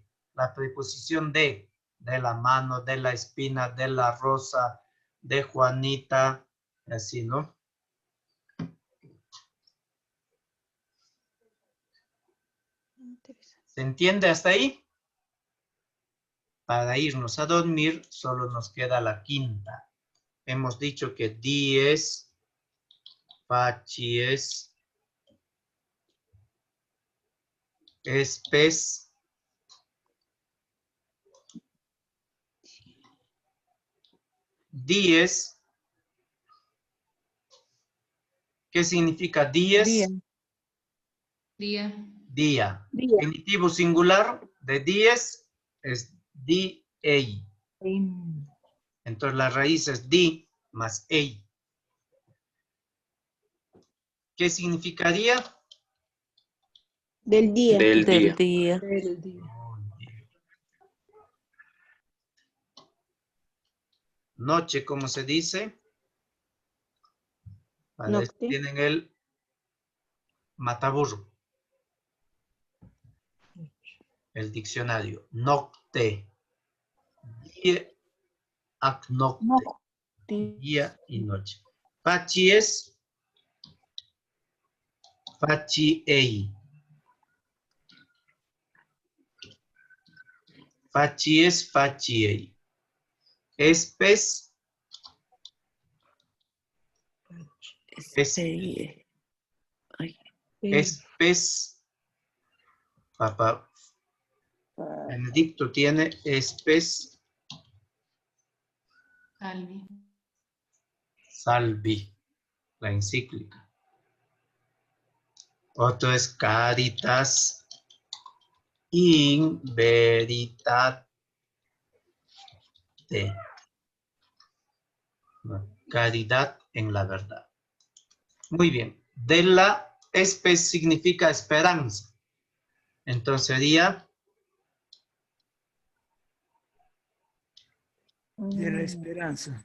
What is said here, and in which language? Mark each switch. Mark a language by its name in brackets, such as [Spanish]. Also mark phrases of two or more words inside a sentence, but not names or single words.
[Spanish] La preposición de la mano, de la espina, de la rosa, de Juanita, así, ¿no? ¿Se entiende hasta ahí? Para irnos a dormir, solo nos queda la quinta. Hemos dicho que dies, facies, espes, dies. ¿Qué significa dies? Día. Día. Día. Genitivo singular de dies es di, ei. Entonces la raíz es di más ei. ¿Qué significaría? Del día. Del día. Del día. Noche, ¿cómo se dice? Para esto Nocte. tienen el mataburro. El diccionario. [Latin] Nocte. Die ac nocte. [Spanish] Día y noche. [Latin] Faci es faciei. Faci es faciei. [Spanish] Espes. Espes. Papá Benedicto tiene espes. Salvi. Salvi. La encíclica. Otro es [Latin] caritas in veritate. [Spanish] Caridad en la verdad. Muy bien. De la espes significa esperanza. Entonces sería De la esperanza.